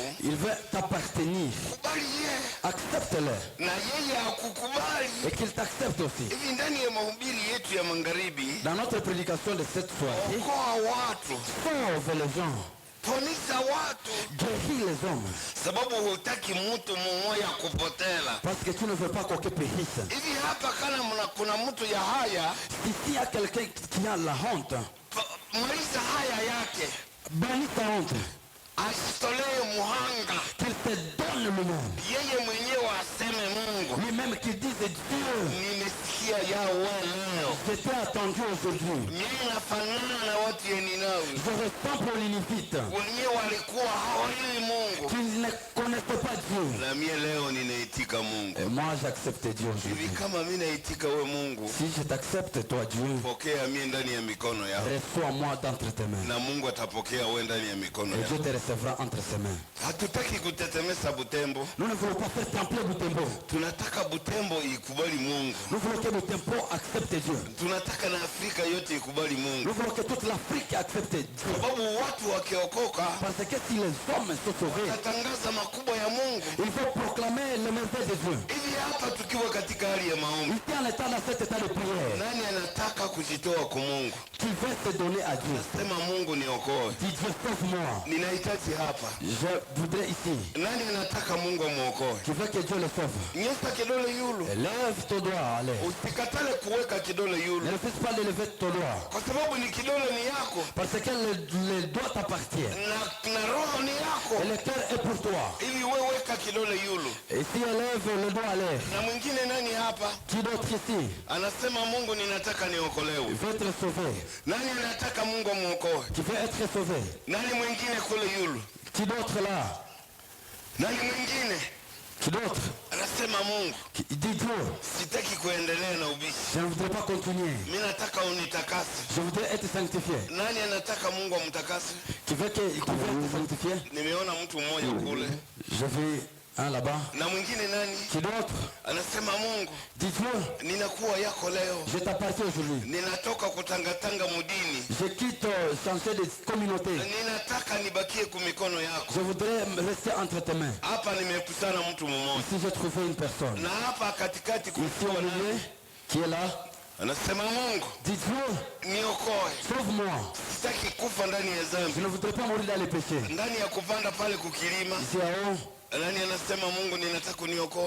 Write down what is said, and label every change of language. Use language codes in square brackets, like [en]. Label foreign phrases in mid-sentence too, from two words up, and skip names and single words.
[fr] il veut t'appartenir, [sw] kubali yeye [fr] accepte-le [sw] na yeye akukubali. [fr] et qu'il t'accepte aussi. [sw] Hivi ndani ya mahubiri yetu ya magharibi, [fr] Dans notre prédication de cette soirée, [sw] okoa watu, [fr] sauve les gens, [sw] ponisha watu, [fr] guéris les hommes, [sw] sababu hutaki mtu mmoja kupotela. [fr] parce que tu ne veux pas qu'aucun périsse. [sw] Hivi hapa kana kuna mtu ya haya, [fr] S'il y a quelqu'un qui a la honte, [sw] maliza haya yake, [fr] bannis ta honte, [sw] asitolee muhanga, [fr] qu'il te donne lui-même, [sw] yeye mwenyewe aseme Mungu, [fr] lui-même qui dise Dieu, [sw] nimesikia yawe leo, [fr] je t'ai attendu aujourd'hui, [sw] mimi nafanana na watu ya Ninawi, [fr] je ressemble aux Ninivites, [sw] wenyewe walikuwa hawajui Mungu, [fr] qui ne connaissaient pas Dieu. [sw] na mie leo ninaitika Mungu. [fr] Et moi j'accepte Dieu [sw] Hivi [fr] aujourd'hui. [sw] kama mimi naitika we Mungu, [fr] Si je t'accepte toi Dieu, [sw] pokea mie ndani ya mikono yako, [fr] reçois-moi d'entre tes mains. [sw] na Mungu atapokea we ndani ya mikono [fr] Et [sw] yako. [fr] Dieu te recevra entre ses mains. [sw] Hatutaki kutetemesa Butembo, [fr] Nous ne voulons pas faire trembler Butembo. [sw] tunataka Butembo ikubali Mungu, [fr] Nous voulons que Butembo accepte Dieu. [sw] tunataka na Afrika yote ikubali Mungu, [fr] Nous voulons que toute l'Afrique accepte Dieu. [sw] sababu watu wakiokoka [fr] Parce que si les hommes sont sauvés, [sw] tatangaza makubwa ya Mungu. [fr] il faut proclamer le merveille de Dieu. [sw] Hivi hapa tukiwa katika hali ya maombi, [fr] Ici en étant dans cet état de prière, [sw] nani anataka kujitoa kwa Mungu? [fr] qui veut se donner à Dieu. [sw] Sema Mungu niokoe, [fr] Dis Dieu sauve-moi. [sw] ninahitaji hapa. [fr] Je voudrais ici. [sw] Nani anataka Mungu amwokoe? [fr] Qui veut que Dieu le sauve. [sw] Nyosha kidole yulu, [fr] Lève ton doigt, allez. [sw] usikatale kuweka kidole [fr] Ne [sw] yulu, [fr] refuse pas de lever ton doigt. [sw] kwa sababu ni kidole ni yako [fr] Parce que le doigt t'appartient. [sw] na roho ni [fr] Et [sw] yako. [fr] le cœur est pour toi. [sw] Ili wewe weka kidole yulu. [fr] Et si elle lève le doigt à l'air, [sw] Na mwingine nani hapa [fr] qui d'autre ici [sw] anasema Mungu ninataka niokolewe? [fr] veut être sauvé? [sw] Nani anataka Mungu amwokoe? [fr] Qui veut être sauvé? [sw] Nani mwingine kule yulu? [fr] Qui d'autre là? [sw] Nani mwingine [fr] Qui d'autre? [sw] Anasema Mungu, [fr] Il dit Dieu, [sw] sitaki kuendelea na ubishi. [fr] je ne voudrais pas continuer. [sw] Mimi nataka unitakase. [fr] Je voudrais être sanctifié. [sw] Nani anataka Mungu amtakase? [fr] Qui veut être sanctifié? [sw] Nimeona mtu mmoja kule. [fr] Je vais un là-bas. [sw] Na mwingine nani? [fr] Qui d'autre? [sw] Anasema Mungu, [fr] Dis Dieu, [sw] ninakuwa yako leo. [fr] je t'appartiens aujourd'hui. [sw] Ninatoka kutangatanga mudini. [fr] Je quitte changer de communauté. [sw] Ninataka nibakie kumikono yako. [fr] Je voudrais rester entre tes mains. [sw] Hapa nimekutana mtu mmoja. [fr] Ici j'ai trouvé une personne. [sw] Na hapa katikati [fr] Ici [sw] kulikuwa [fr] au milieu, [sw] nani? [fr] qui est là. [sw] Anasema Mungu, [fr] Dis Dieu, [sw] niokoe. [fr] sauve-moi. [sw] Sitaki kufa ndani ya [fr] Je [sw] dhambi. [fr] ne voudrais pas mourir dans les péchés. [sw] Ndani ya kupanda pale kukilima. [fr] Ici à haut, [sw] Nani anasema Mungu ninataka uniokoe?